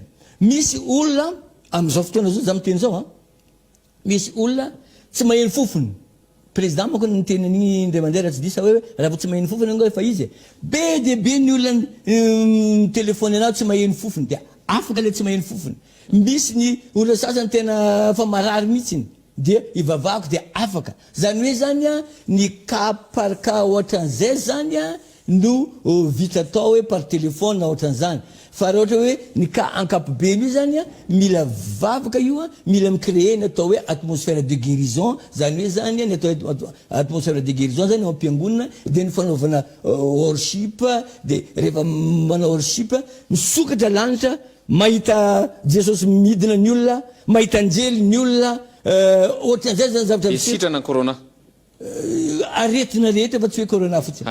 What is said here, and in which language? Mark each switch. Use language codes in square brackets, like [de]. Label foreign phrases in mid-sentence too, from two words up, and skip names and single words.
[mg] Misy olona amin'izao fotoana zao za miteny zao misy olona tsy maheno fofony président manko ny tenan'igny indray mandeha raha tsy disa hoe raha vo tsy maheno fofony anao efa izy be dia be ny olona telefony anao tsy maheno fofony dia afaka le tsy maheno fofony. Misy ny olona sasany tena fa marary mihitsiny dia ivavahako dia afaka zany hoe zany a ny [fr] cas par cas [mg] ohatran'izay zany a no vita atao hoe [fr] par téléphone [mg] ohatran'izany fa raha ohatra hoe ny cas ankapobeny io zany a mila vavaka io a mila micréer ny atao hoe [fr] atmosphère de guérison [mg] zany hoe zany ny atao [fr] atmosphère de guérison [mg] zany ao am-piangonana dia ny fanaovana worship dia rehefa manao worship misokatra lanitra mahita jesosy midina ny olona mahita anjely ny olona ohatran'izay zany zavatra sitrana ny corona aretina rehetra fa tsy hoe corona fotsiny